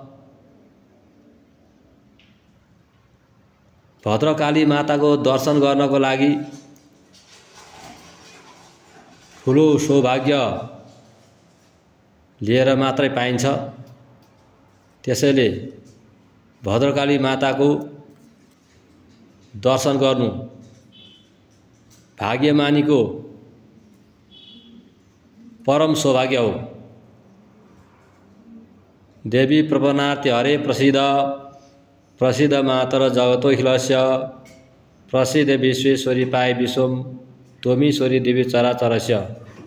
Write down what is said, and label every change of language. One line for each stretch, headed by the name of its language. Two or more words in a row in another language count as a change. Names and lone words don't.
Nepali: भद्रकाली माताको दर्शन गर्नको लागि ठुलो सौभाग्य लिएर मात्रै पाइन्छ। त्यसैले भद्रकाली माताको दर्शन गर्नु भाग्यमानीको परम सौभाग्य हो।
Sanskrit: देवी प्रपन्नार्ति हरे प्रसीद प्रसीद मातर जगतोऽखिलस्य प्रसीद विश्वेश्वरी पाय विश्वम त्वमीश्वरी देवी चराचरस्य।